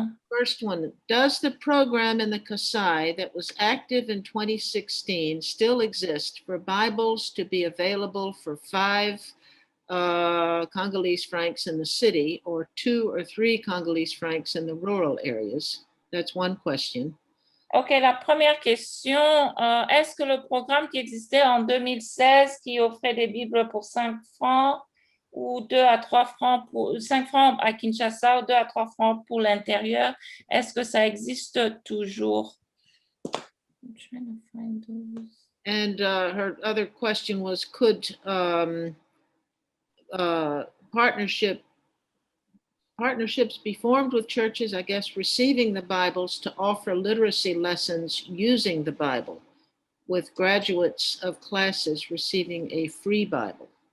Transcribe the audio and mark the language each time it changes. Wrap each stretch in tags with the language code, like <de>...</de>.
<en>First one, does the program in the Kasai that was active in 2016 still exist for Bibles to be available for 5 Congolese francs in the city or 2 or 3 Congolese francs in the rural areas? That's one question.</en> <fr>OK, la première question, est-ce que le programme qui existait en 2016 qui offrait des Bibles pour 5 francs ou 2 à 3 francs pour 5 francs à Kinshasa ou 2 à 3 francs pour l'intérieur, est-ce que ça existe toujours?</fr> <en>I'm trying to find those. And her other question was, could partnerships be formed with churches, I guess, receiving the Bibles to offer literacy lessons using the Bible, with graduates of classes receiving a free Bible?</en>